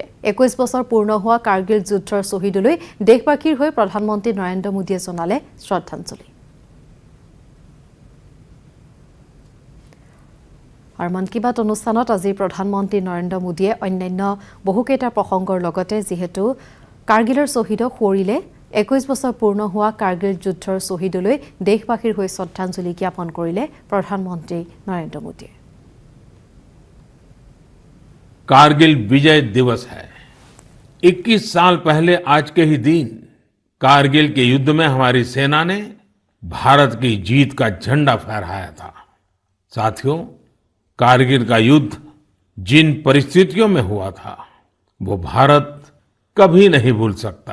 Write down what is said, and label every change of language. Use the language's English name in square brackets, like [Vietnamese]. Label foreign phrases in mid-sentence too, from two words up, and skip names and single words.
[Assamese] 21 বছৰ পূৰ্ণ হোৱা কাৰ্গিল যুদ্ধৰ শ্বহীদলৈ দেশবাসীৰ হৈ প্ৰধানমন্ত্ৰী নৰেন্দ্ৰ মোদীয়ে জনালে শ্ৰদ্ধাঞ্জলি। আৰু মন কী বাত অনুষ্ঠানত আজি প্ৰধানমন্ত্ৰী নৰেন্দ্ৰ মোদীয়ে অন্যান্য বহুকেইটা প্ৰসংগৰ লগতে যিহেতু কাৰ্গিলৰ শ্বহীদক সোঁৱৰিলে 21 বছৰ পূৰ্ণ হোৱা কাৰ্গিল যুদ্ধৰ শ্বহীদলৈ দেশবাসীৰ হৈ শ্ৰদ্ধাঞ্জলি জ্ঞাপন কৰিলে প্ৰধানমন্ত্ৰী নৰেন্দ্ৰ মোদীয়ে। [Hindi] कारगिल विजय दिवस है। 21 साल पहले आज के ही दिन कारगिल के युद्ध में हमारी सेना ने भारत की जीत का झंडा फहराया था। साथियों, कारगिल का युद्ध जिन परिस्थितियों में हुआ था वो भारत कभी नहीं भूल सकता।